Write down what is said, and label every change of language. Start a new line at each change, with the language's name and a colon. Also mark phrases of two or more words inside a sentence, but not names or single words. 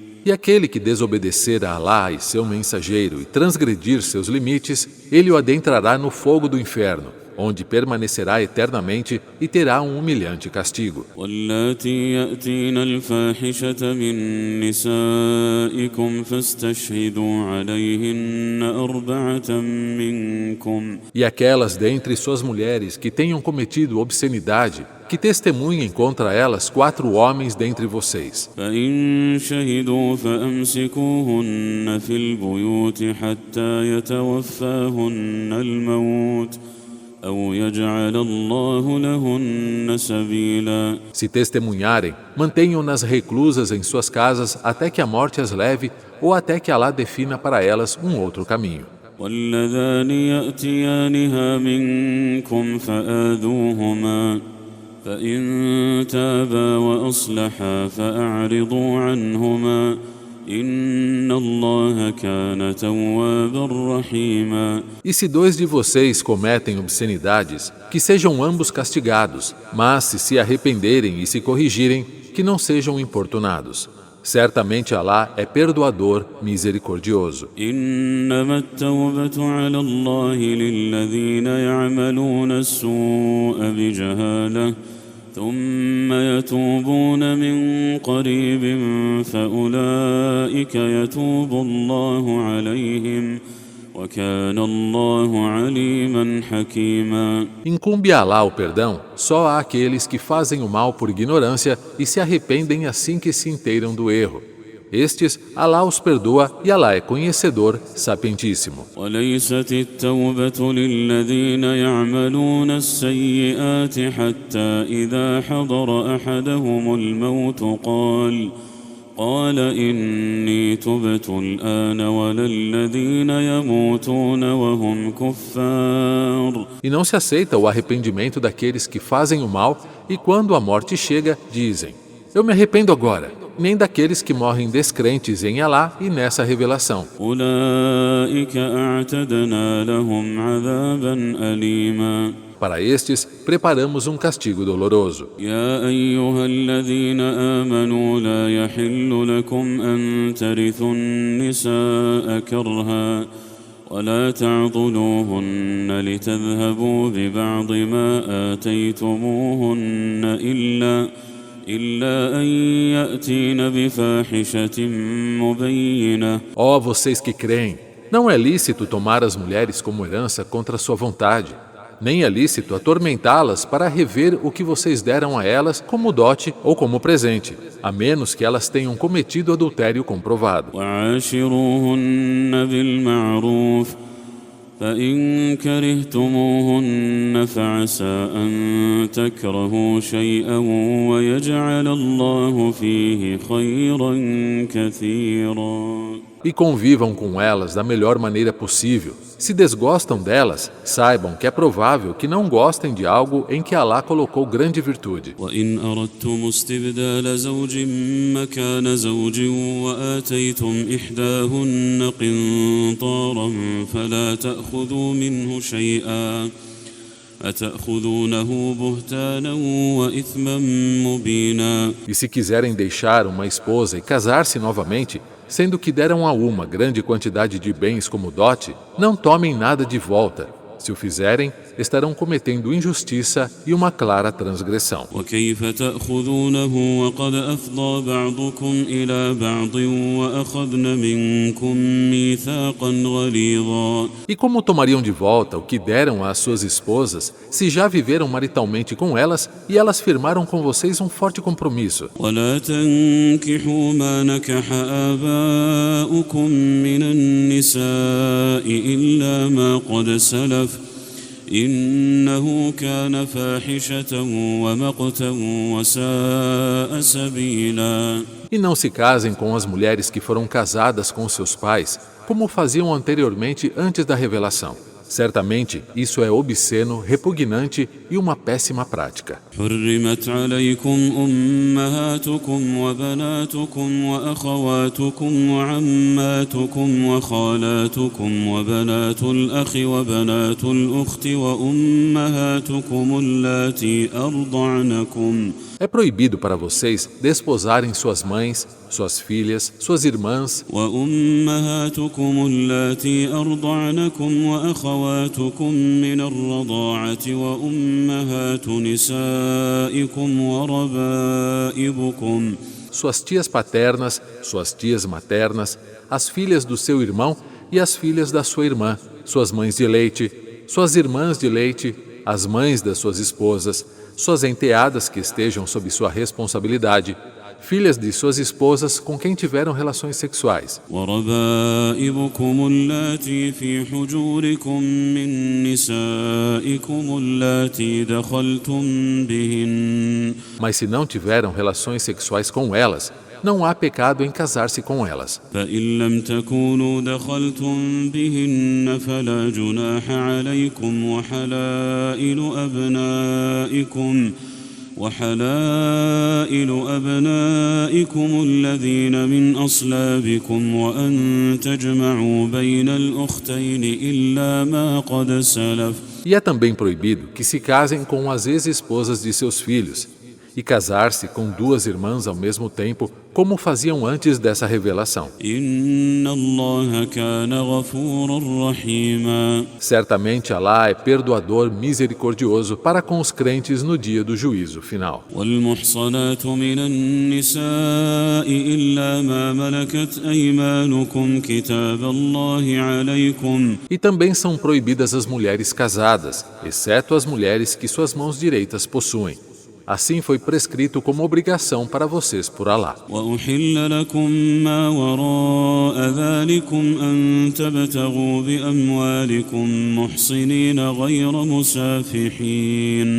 Portuguese: E aquele que desobedecer a Alá e seu mensageiro e transgredir seus limites, ele o adentrará no fogo do inferno, onde permanecerá eternamente e terá um humilhante castigo.
Arabic: واللاتي يأتين الفاحشة من نسائكم فاستشهدوا عليهن أربعة منكم.
Portuguese: E aquelas dentre suas mulheres que tenham cometido obscenidade, que testemunhem contra elas 4 homens dentre vocês.
Arabic: فإن شهدوا فأمسكوهن في البيوت حتى يتوفاهن الموت أو يجعل الله لهن سبيلا.
Portuguese: Se testemunharem, mantenham-nas reclusas em suas casas até que a morte as leve ou até que Alá defina para elas um outro caminho.
Arabic: واللذان يأتيانها منكم فآذوهما فإن تابا وأصلحا فأعرضوا عنهما إن الله كان توابا رحيما.
Portuguese: E se 2 de vocês cometem obscenidades, que sejam ambos castigados, mas se arrependerem e se corrigirem, que não sejam importunados. Certamente Alá é perdoador, misericordioso.
Arabic: إنما التوبة على الله للذين يعملون السوء بجهالة ثم يتوبون من قريب فأولئك يتوب الله عليهم وكان الله عليما حكيما.
Portuguese: Incumbe a Alá o perdão só àqueles que fazem o mal por ignorância e se arrependem assim que se inteiram do erro. Estes, Alá os perdoa e Alá é conhecedor, sapientíssimo.
Arabic: وليست التوبة للذين يعملون السيئات حتى إذا حضر أحدهم الموت قال إني تبت الآن ولا الذين يموتون وهم كفار.
Portuguese: E não se aceita o arrependimento daqueles que fazem o mal e quando a morte chega, dizem: Eu me arrependo agora. nem daqueles que morrem descrentes em Alá e nessa revelação.
Arabic: أولئك أعتدنا لهم عذابا أليما
Portuguese: Para estes, preparamos castigo doloroso.
Arabic: يا أيها الذين آمنوا لا يحل لكم أن ترثوا النساء كرها ولا تعضلوهن لتذهبوا ببعض ما آتيتموهن إلا أن يأتين بفاحشة مبينة.
Portuguese: Ó vocês que creem, não é lícito tomar as mulheres como herança contra sua vontade, nem é lícito atormentá-las para rever o que vocês deram a elas como dote ou como presente, a menos que elas tenham cometido adultério comprovado.
Arabic: وعاشروهن بالمعروف فإن كرهتموهن فعسى أن تكرهوا شيئا ويجعل الله فيه خيرا كثيرا.
Portuguese: E convivam com elas da melhor maneira possível. Se desgostam delas, saibam que é provável que não gostem de algo em que Alá colocou grande virtude.
Arabic: وإن أردتم استبدال زوج مكان زوج وآتيتم إحداهن قنطارا فلا تأخذوا منه شيئا أتأخذونه بهتانا وإثما مبينا.
Portuguese: E se quiserem deixar uma esposa e casar-se novamente, sendo que deram a uma grande quantidade de bens como dote, não tomem nada de volta. Se o fizerem, estarão cometendo injustiça e uma clara transgressão.
Arabic: وكيف تأخذونه وقد أفضى بعضكم إلى بعض وأخذن منكم ميثاقا غليظا.
Portuguese: E como tomariam de volta o que deram às suas esposas, se já viveram maritalmente com elas e elas firmaram com vocês forte compromisso?
Arabic: ولا تنكحوا ما نكح آباؤكم من النساء إلا ما قد سلف إنه كان فاحشة ومقتا وساء سبيلا.
Portuguese: E não se casem com as mulheres que foram casadas com seus pais, como faziam anteriormente antes da revelação. Certamente, isso é obsceno, repugnante e uma péssima prática.
Arabic: حرمت عليكم أمهاتكم وبناتكم وأخواتكم وعماتكم وخالاتكم وبنات الأخ وبنات الأخت وأمهاتكم اللاتي أرضعنكم.
Portuguese: É proibido para vocês desposarem suas mães, suas filhas, suas irmãs,
Arabic: وأمهاتكم اللاتي أرضعنكم وأخواتكم من الرضاعة وأمهات نسائكم وربائبكم.
Portuguese: suas tias paternas, suas tias maternas, as filhas do seu irmão e as filhas da sua irmã, suas mães de leite, suas irmãs de leite, as mães das suas esposas, suas enteadas que estejam sob sua responsabilidade, filhas de suas esposas com quem tiveram relações sexuais.
Arabic: وربائبكم اللاتي في حجوركم من نسائكم اللاتي دخلتم بهن.
Portuguese: Mas se não tiveram relações sexuais com elas, não há pecado em casar-se com elas.
Arabic: فإن لم تكونوا دخلتم بهن فلا جناح عليكم وحلائل أبنائكم الذين من أصلابكم وأن تجمعوا بين الأختين إلا ما قد سلف.
Portuguese: E é também proibido que se casem com as ex-esposas de seus filhos, e casar-se com duas irmãs ao mesmo tempo, como faziam antes dessa revelação.
Arabic: إن الله كان غفورا رحيما.
Portuguese: Certamente Alá é perdoador, misericordioso para com os crentes no dia do juízo final.
Arabic: والمحصنات من النساء إلا ما ملكت أيمانكم كتاب الله عليكم.
Portuguese: E também são proibidas as mulheres casadas, exceto as mulheres que suas mãos direitas possuem. Assim foi prescrito como obrigação para vocês por Alá.
Arabic: وأحل لكم ما وراء ذلكم أن تبتغوا بأموالكم محصنين غير مسافحين.